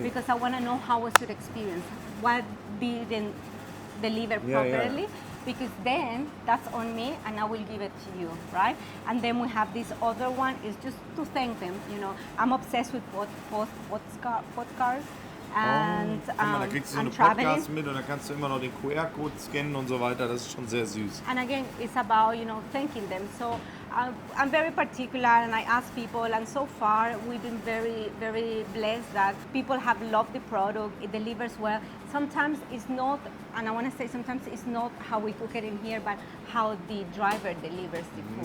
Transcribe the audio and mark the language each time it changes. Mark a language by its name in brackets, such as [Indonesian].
[English] Because I want to know how was your experience, what didn't deliver properly, because then that's on me and I will give it to you, right? And then we have this other one is just to thank them. I'm obsessed with podcasts and, [German] da kriegst du so eine Podcast mit und da kannst du immer noch den QR-Code scannen und so weiter. Das ist schon sehr süß. [English] And again, it's about thanking them. So I'm very particular, and I ask people, and so far we've been very, very blessed that people have loved the product. It delivers well. Sometimes it's not, and I want to say sometimes it's not how we cook it in here, but how the driver delivers the food.